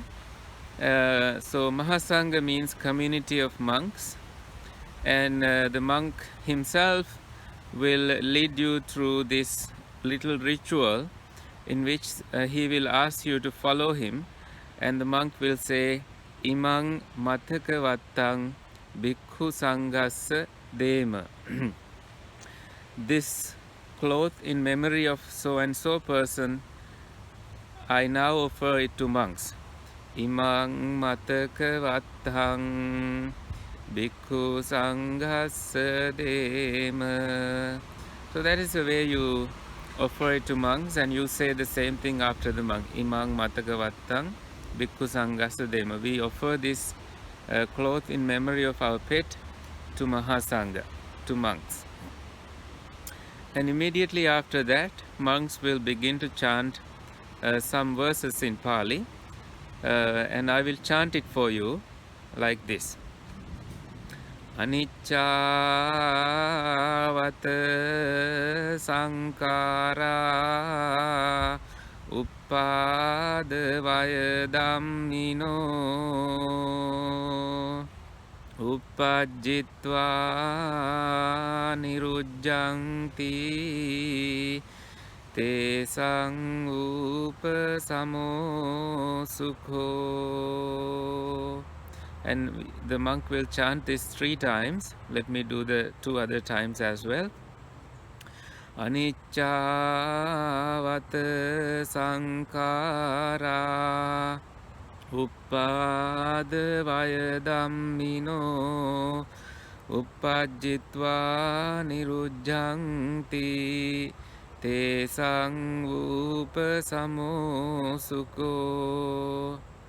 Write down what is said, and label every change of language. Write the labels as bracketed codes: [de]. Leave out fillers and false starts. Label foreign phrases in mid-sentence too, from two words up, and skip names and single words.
[en] So Mahasangha means community of monks, and the monk himself will lead you through this little ritual in which he will ask you to follow him, and the monk will say, [pi] Imang mataka vattang bhikkhu sanghassa dema. [en] This cloth in memory of so and so person, I now offer it to monks. [pi] Imang mataka vattang bhikkhu sanghassa dema. [en] So that is the way you offer it to monks, and you say the same thing after the monk. [pi] Imang mataka vattang bhikkhu sanghassa dema. [en] We offer this cloth in memory of our pet to Mahasangha, to monks. And immediately after that, monks will begin to chant some verses in Pali, and I will chant it for you like this. [pi] Anicca sankhara uppadavaya dhammino uppajjitva nirujjanti tesang upasamo sukho. [en] And the monk will chant this 3 times. Let me do the 2 other times as well. [pi] Anicca vata sankhara uppadavaya dhammino uppajjitva nirujjanti tesang upasamo sukho.